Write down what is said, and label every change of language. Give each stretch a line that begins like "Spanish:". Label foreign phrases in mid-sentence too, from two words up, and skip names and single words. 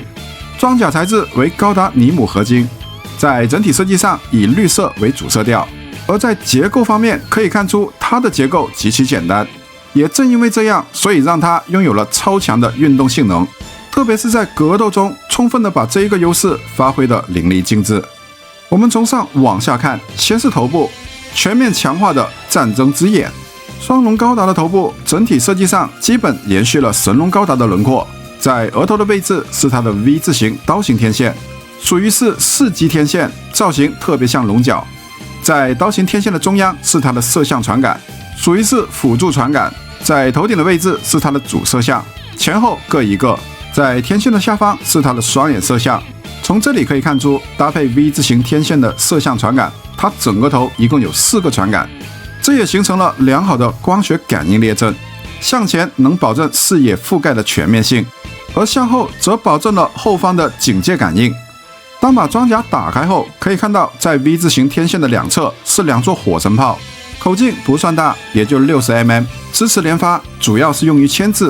Chinese: 裝甲材質為高達尼姆合金，在整體設計上以綠色為主色調，而在結構方面可以看出它的結構極其簡單，也正因為這樣，所以讓它擁有了超強的運動性能，特別是在格鬥中充分的把這一個優勢發揮得淋漓盡致。我們從上往下看，先是頭部，全面強化的戰爭之眼。雙龍高達的頭部整體設計上基本延續了神龍高達的輪廓。在額頭的位置是它的 V 字形刀形天線，屬於是4級天線，造型特別像龍角。在刀形天線的中央是它的色相傳感，屬於是輔助傳感。在頭頂的位置是它的主色相，前後各一個。在天線的下方是它的雙眼色相。從這裡可以看出，搭配 V 字形天線的色相傳感，它整個頭一共有4個傳感，這也形成了良好的光學感應列陣。向前能保證視野覆蓋的全面性，而向後則保證了後方的警戒感应。當把裝甲打開後，可以看到在 V 字形天線的兩側是兩座火神炮，口徑不算大，也就60mm，支持連發，主要是用於牽制。